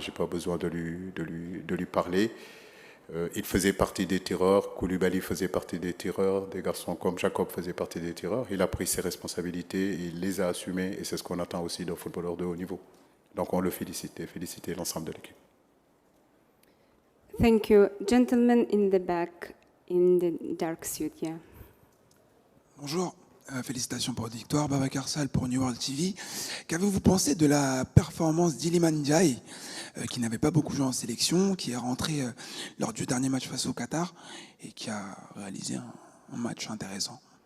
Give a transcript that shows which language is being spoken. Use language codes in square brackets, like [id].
[fr] Je n'ai pas besoin de lui parler. Il faisait partie des tireurs, Koulibaly faisait partie des tireurs, des garçons comme Jacob faisaient partie des tireurs. Il a pris ses responsabilités, il les a assumées et c'est ce qu'on attend aussi d'un footballeur de haut niveau. Donc on le félicite et féliciter l'ensemble de l'équipe. [en] Thank you. Gentleman in the back, in the dark suit, yeah. [fr] Bonjour. Félicitations pour la victoire, Babacar Sall pour New World TV. Qu'avez-vous pensé de la performance d'Iliman Ndiaye, qui n'avait pas beaucoup joué en sélection, qui est rentré lors du dernier match face au Qatar et qui a réalisé un match intéressant?